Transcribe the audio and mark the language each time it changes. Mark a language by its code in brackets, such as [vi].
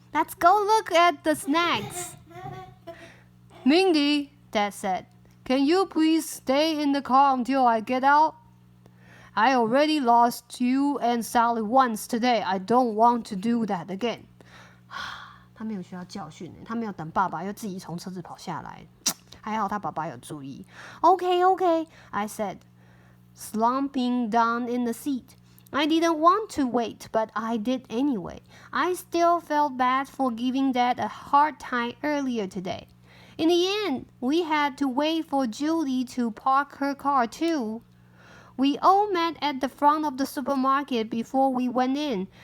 [en] Let's go look at the snacks. Mindy, Dad said, can you please stay in the car until I get out?I already lost you and Sally once today. I don't want to do that again. [zh] 他没有需要教训，他没有等爸爸又自己从车子跑下来。还好他爸爸有注意。 [en] Okay, I said, slumping down in the seat. I didn't want to wait, but I did anyway. I still felt bad for giving Dad a hard time earlier today. In the end, we had to wait for Julie to park her car too.We all met at the front of the supermarket before we went in.